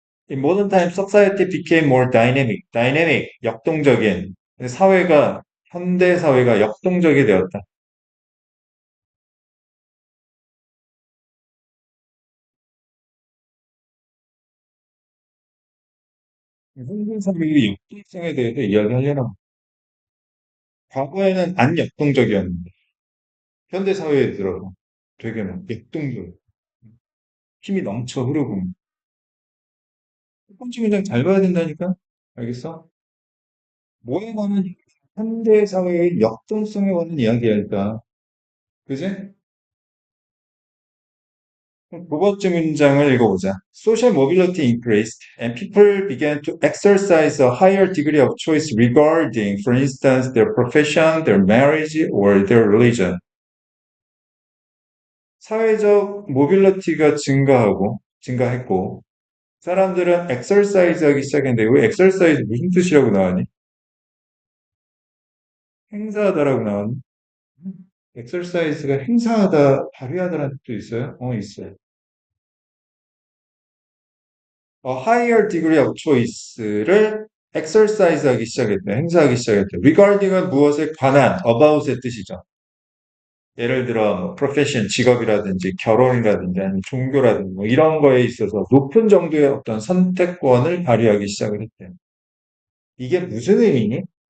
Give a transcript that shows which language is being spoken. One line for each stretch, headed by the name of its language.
English: In modern times, society became more dynamic.
Korean: dynamic, 역동적인. 사회가, 현대 사회가 역동적이 되었다. 현대 사회의 역동성에 대해서 이야기하려나? 과거에는 안 역동적이었는데, 현대 사회에 들어서 되게 막 역동적, 힘이 넘쳐 흐르고. 첫 번째 문장 잘 봐야 된다니까? 알겠어? 뭐에 관한 현대 사회의 역동성에 관한 이야기일까? 그지? 그럼 두 번째 문장을 읽어보자.
English: Social mobility increased and people began to exercise a higher degree of choice regarding, for instance, their profession, their marriage, or their religion.
Korean: 사회적 모빌리티가 증가했고, 사람들은 엑서사이즈 하기 시작했는데, 왜 엑서사이즈 무슨 뜻이라고 나왔니? 행사하다라고 나왔니? 엑서사이즈가 행사하다, 발휘하다라는 뜻도 있어요? 있어요.
English: higher degree of choice를 exercise
Korean: 하기 시작했대. 행사하기 시작했대. regarding은 무엇에 관한, about의 뜻이죠. 예를 들어, 뭐, profession, 직업이라든지, 결혼이라든지, 아니면 종교라든지, 뭐, 이런 거에 있어서 높은 정도의 어떤 선택권을 발휘하기 시작을 했대. 이게 무슨 의미니?